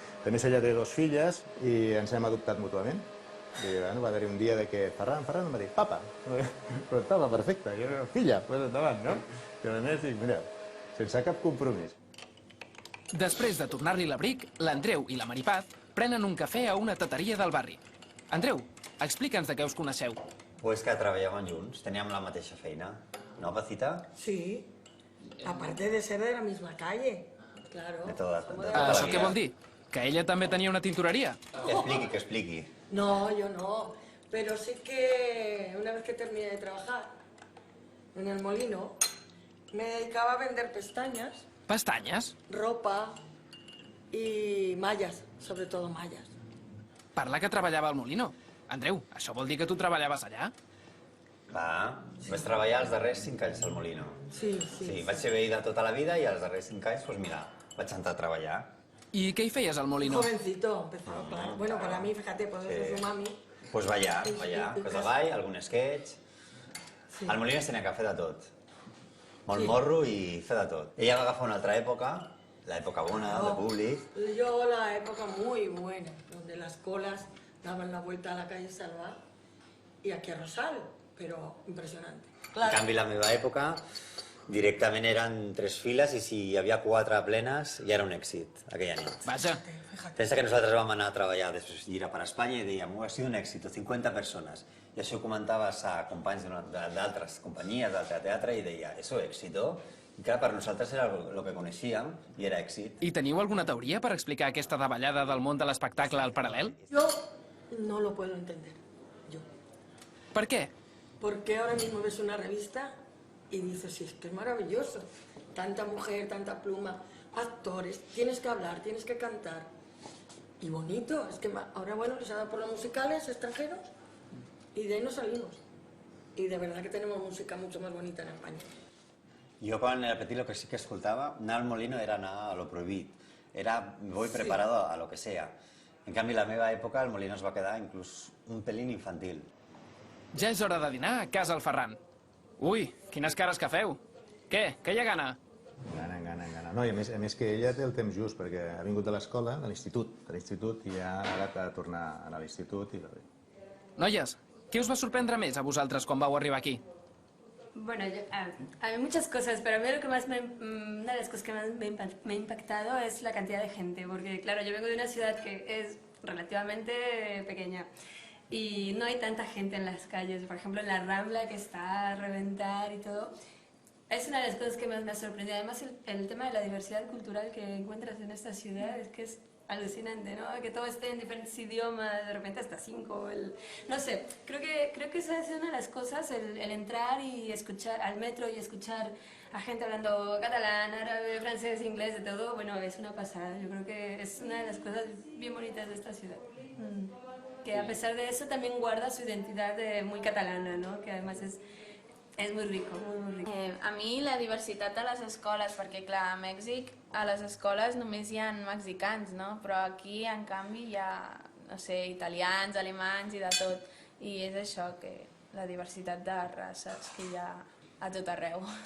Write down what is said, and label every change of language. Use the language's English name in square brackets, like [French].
[Catalan] A més, ella té 2 filles i ens hem adoptat mútuament. I va haver-hi un dia que Ferran em va dir papa, però estava perfecte, jo era filla, doncs endavant, no? I a més dic, mireu, sense cap compromís. Després de tornar-li l'abric, l'Andreu i la Maripaz prenen un cafè a una tateria del barri. Andreu, explica'ns de què us coneixeu. Pues que treballàvem junts, teníem la mateixa feina. [Spanish] ¿No, Pacita? Sí, aparte de ser de la misma calle, claro. [Catalan] De tota Això què vol dir? Que ella també tenia una tintoreria? Que expliqui. [Spanish] No, yo no, pero sí que una vez que terminé de trabajar en el molino, me dedicaba a vender pestañas, [Catalan] Pestanyes? [Spanish] ropa y mallas, sobre todo mallas. [Catalan] Parla que treballava al Molino. Andreu, això vol dir que tu treballaves allà? Vaig treballar els darrers 5 anys al Molino. Sí. Sí, vaig ser veïda tota la vida i els darrers 5 anys, doncs mira, vaig entrar a treballar. I què hi feies al Molino? [Spanish] Jovencito, empezó, claro. Bueno, para mí, fíjate, pues eso es su mami. [Catalan] Pues ballar, cos de ball, algun sketch... Al Molino es tenia que fer de tot. Molt morro i fer de tot. Ella va agafar una altra època, l'època bona, de públic. [Spanish] Yo la época muy buena, donde las colas daban la vuelta a la calle Salva y aquí a Rosal, pero impresionante. [Catalan] En canvi, la meva època, directament eren 3 files i si hi havia 4 plenes ja era un èxit, aquella nit. Vaja. Pensa que nosaltres vam anar a treballar després de gira per Espanya i dèiem, ha sigut un èxit, 50 persones. I això ho comentaves a companys d'altres companyies, d'altre teatre, i deia, [Spanish] eso éxito. [Catalan] I clar, per nosaltres era el que coneixíem i era èxit. I teniu alguna teoria per explicar aquesta davallada del món de l'espectacle al paral·lel? [Spanish] Yo no lo puedo entender, yo. [Catalan] Per què? [Spanish] Porque ahora mismo ves una revista y dices, sí, es que es maravilloso. Tanta mujer, tanta pluma, actores, tienes que hablar, tienes que cantar. Y bonito, es que ahora, bueno, les ha dado por los musicales extranjeros y de ahí no salimos. Y de verdad que tenemos música mucho más bonita en España. [Catalan] Jo quan era petit el que sí que escoltava, anar al Molino era anar a lo prohibit. [Spanish] Era, voy preparado a lo que sea. [Catalan] En canvi, la meva època, el Molino es va quedar inclús un pelín infantil. Ja és hora de dinar a casa el Ferran. Ui, quines cares que feu. Què? Que hi ha gana? Gana. No, i a més que ella té el temps just, perquè ha vingut de l'escola, de l'institut, i ja ara ha de tornar a anar a l'institut. Noies, què us va sorprendre més a vosaltres quan vau arribar aquí? [Spanish] Bueno, a mí muchas cosas, pero a mí lo que más una de las cosas que más me ha impactado es la cantidad de gente, porque claro, yo vengo de una ciudad que es relativamente pequeña y no hay tanta gente en las calles, por ejemplo en la Rambla que está a reventar y todo. Es una de las cosas que más me ha sorprendido. Además, el tema de la diversidad cultural que encuentras en esta ciudad es que es alucinante, ¿no? Que todo esté en diferentes idiomas, de repente hasta 5. No sé, creo que esa es una de las cosas, el entrar y escuchar al metro y escuchar a gente hablando catalán, árabe, francés, inglés, de todo. Bueno, es una pasada. Yo creo que es una de las cosas bien bonitas de esta ciudad. que a pesar de eso también guarda su identidad muy catalana, ¿no? Que además es muy rico, muy rico. [Catalan] A mi la diversitat a les escoles, perquè clar, a Mèxic a les escoles només hi ha mexicans, no? Però aquí en canvi hi ha, no sé, italians, alemanys i de tot. I és això, que la diversitat de races que hi ha a tot arreu.